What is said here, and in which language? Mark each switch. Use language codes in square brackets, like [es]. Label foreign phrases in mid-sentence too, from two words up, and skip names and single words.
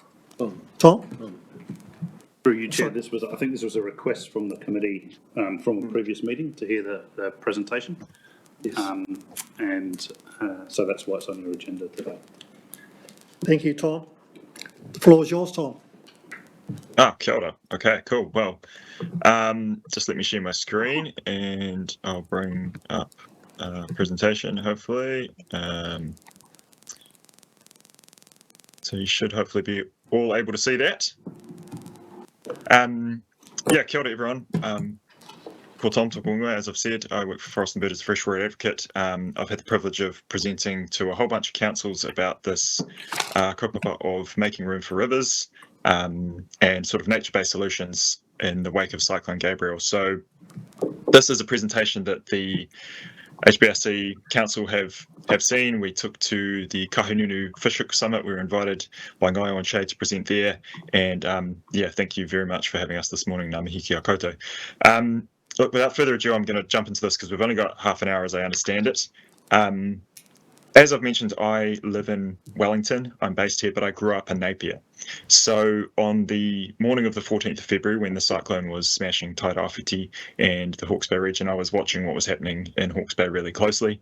[en] Tom? Through you, Chair, I think this was a request from the committee from a previous meeting to hear the presentation. So that's why it's on your agenda today. Thank you, Tom. The floor is yours, Tom. [mi] Kia ora. [en] Okay, cool. Well, just let me share my screen and I'll bring up a presentation, hopefully. So you should hopefully be all able to see that. Yeah, [mi] kia ora, everyone. Ko Tom tōku ingoa, [en] as I've said, I work for Forest and Bird as a freshwater advocate. I've had the privilege of presenting to a whole bunch of councils about this kaupapa of making room for rivers and sort of nature-based solutions in the wake of Cyclone Gabriel. So this is a presentation that the HBRC Council have seen. We took to the Kahununu Fish Hook Summit. We were invited by Ngaio and Shay to present there. And yeah, thank you very much for having us this morning. [mi] Ngā mihi kia koutou. [en] Look, without further ado, I'm going to jump into this because we've only got half an hour as I understand it. As I've mentioned, I live in Wellington. I'm based here, but I grew up in Napier. So on the morning of the 14th of February, when the cyclone was smashing Tairāwhiti and the Hawke's Bay region, I was watching what was happening in Hawke's Bay really closely.